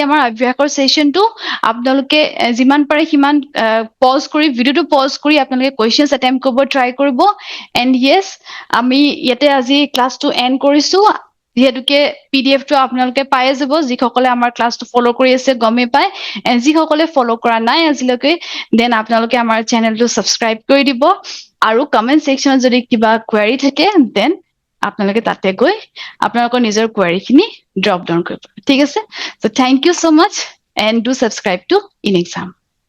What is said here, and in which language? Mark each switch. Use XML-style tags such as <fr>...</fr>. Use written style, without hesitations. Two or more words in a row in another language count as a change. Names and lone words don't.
<as>আমাৰ অভ্যাসৰ সেশনটো আপোনালোকে জিমান পাৰে হিমান পজ কৰি ভিডিওটো পজ কৰি আপোনালোকে</as> <en>questions attempt</en> <as>কৰিব ট্ৰাই কৰিব</as> <en>and yes</en> <as>আমি ইয়াতে আজি ক্লাসটো এন্ড কৰিছো যেহেতুকে পিডিএফ টো আপোনালোকে পাই যাব যিসকলে আমাৰ ক্লাসটো ফলো কৰি আছে গমে পায় এন্ড যিসকলে ফলো কৰা নাই আজিলৈকে দেন আপোনালোকে আমাৰ চেনেলটো সাবস্ক্ৰাইব কৰি দিব আৰু কমেন্ট সেকশনত যদি কিবা কোৱেৰি থাকে দেন আপোনালোকে তাতে গৈ আপোনালোকৰ নিজৰ কোৱেৰি খিনি</as> <en>drop down</en> <as>কৰিব ঠিক আছে</as> <en>so thank you so much and do subscribe to InExam</en>